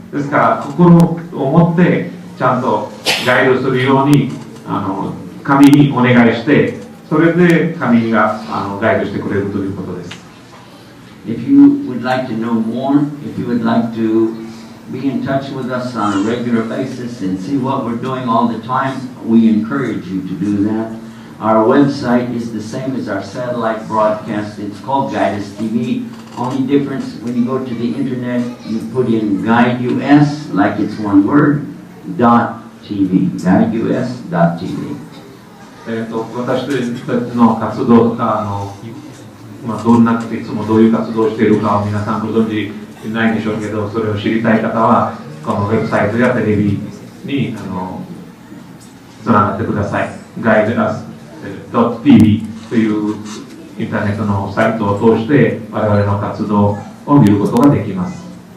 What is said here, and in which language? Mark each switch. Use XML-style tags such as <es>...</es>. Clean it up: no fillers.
<ja>ですから心を持ってちゃんとガイドするように神にお願いして、それで神がガイドしてくれるということです。</ja> <en>If you would like to know more, if you would like to be in touch with us on a regular basis and see what we're doing all the time, we encourage you to do that. Our website is the same as our satellite broadcast. It's called Guide Us TV. Only difference, when you go to the internet, you put in Guide US, like it's one word, .tv, guideus.tv.</en> <ja>私たちの活動とかどんな、いつもどういう活動をしているかを皆さんご存知ないでしょうけど、それを知りたい方はこのウェブサイトやテレビにつながってください。 guideus.tv というインターネットのサイトを通して我々の活動を見ることができます。</ja>